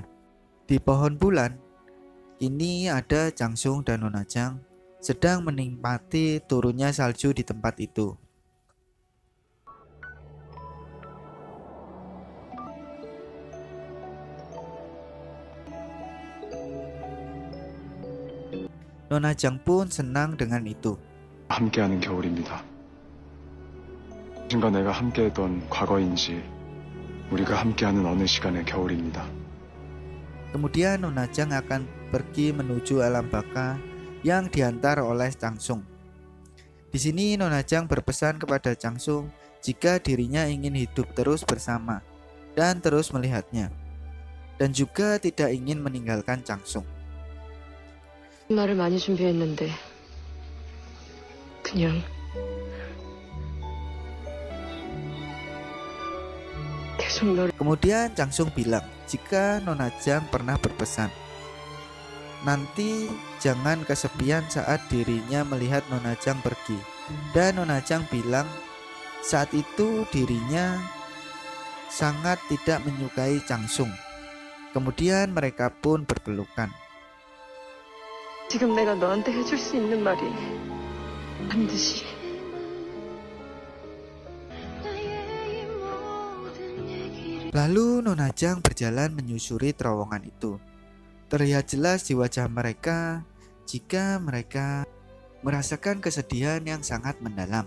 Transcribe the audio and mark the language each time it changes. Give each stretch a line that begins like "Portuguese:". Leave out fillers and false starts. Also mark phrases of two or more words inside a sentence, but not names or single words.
Indonesian: Di pohon bulan, ini ada Chang Sung dan Nona Chang sedang menikmati turunnya salju di tempat itu. Nona Chang pun senang dengan itu.
Korean: 함께하는 겨울입니다. 언젠가 내가 함께했던 과거인지 우리가 함께하는 어느 시간의 겨울입니다.
Indonesian: Kemudian Nona Chang akan pergi menuju alam baka yang diantar oleh Chang Sung. Di sini Nona Chang berpesan kepada Chang Sung jika dirinya ingin hidup terus bersama dan terus melihatnya, dan juga tidak ingin meninggalkan Chang Sung.
Korean: 말을 많이 준비했는데 그냥 계속 널.
Indonesian: Kemudian Chang Sung bilang jika Nona Chang pernah berpesan, nanti jangan kesepian saat dirinya melihat Nona Chang pergi. Dan Nona Chang bilang saat itu dirinya sangat tidak menyukai Chang Sung. Kemudian mereka pun berpelukan.
Korean: 지금 내가 너한테 해줄 수 있는 말이 반드시
Indonesian: Lalu Nona Chang berjalan menyusuri terowongan itu. Terlihat jelas di wajah mereka jika mereka merasakan kesedihan yang sangat mendalam.